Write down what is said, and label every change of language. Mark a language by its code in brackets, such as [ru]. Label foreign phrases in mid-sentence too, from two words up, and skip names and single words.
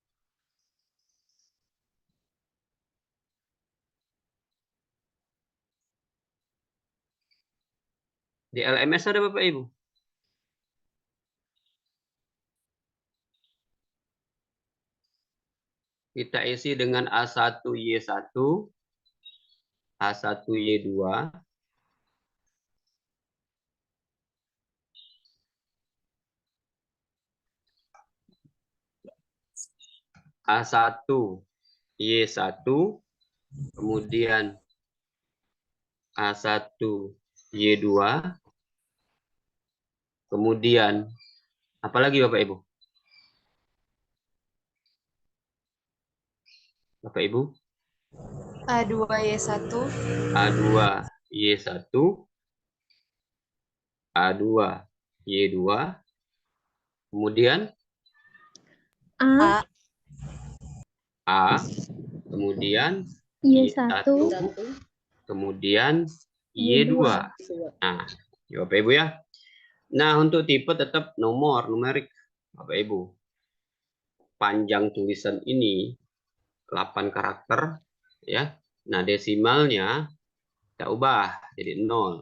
[id] Di LMS ada Bapak Ibu? Kita isi dengan A1Y1, A1Y2, A1Y1, kemudian A1Y2, kemudian apa lagi Bapak Ibu? Bapak Ibu? A2Y1, A2Y1, A2Y2, kemudian A, A, kemudian Y1, Y1, kemudian Y2. Nah, ya Bapak Ibu ya. Nah, untuk tipe tetap numerik Bapak Ibu. Panjang tulisan ini 8 karakter ya. Nah, desimalnya kita ubah jadi 0.